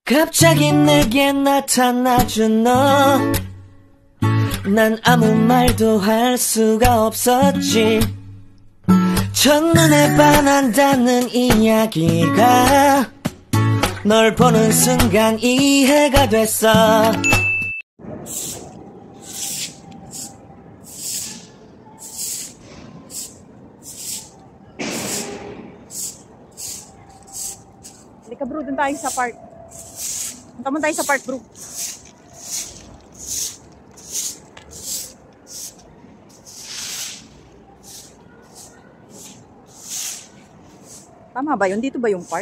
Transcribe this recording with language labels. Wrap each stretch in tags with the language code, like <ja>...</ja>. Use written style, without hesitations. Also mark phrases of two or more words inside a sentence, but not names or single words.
<ko>갑자기 내게 나타나준 너, 난 아무 말도 할 수가 없었지. 첫눈에 반한다는 이야기가 널 보는 순간 이해가 됐어.</ko> <tl>Halika bro, dun tayo sa park. Punta mo tayo sa park bro. Tama ba yun? Dito ba yung park?</tl>